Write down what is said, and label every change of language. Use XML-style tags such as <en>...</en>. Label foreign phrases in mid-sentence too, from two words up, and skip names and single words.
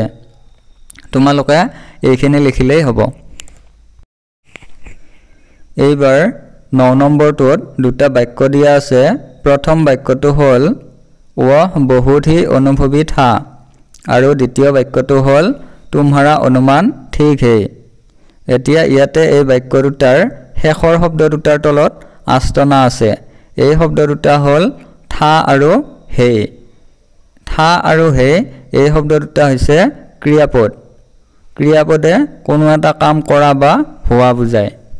<as>তোমালোকে এইখিনি লিখিলেই হ'ব। এইবাৰ 9 নম্বৰটোত দুটা বাক্য দিয়া আছে। প্ৰথম বাক্যটো হ'ল</as> <hi>वह बहुत ही अनुभवी था</hi> <as>আৰু দ্বিতীয় বাক্যটো হ'ল</as> <hi>तुम्हारा अनुमान ठीक है।</hi> <as>এতিয়া ইয়াতে এই বাক্য দুটাৰ শেষৰ শব্দ দুটাৰ তলত আস্তনা আছে। এই শব্দ দুটা হ'ল থা আৰু হে। থা আৰু হে এই শব্দ দুটা হৈছে ক্ৰিয়াপদ। ক্ৰিয়াপদে কোনো এটা কাম কৰা বা হোৱা বুজায়।</as>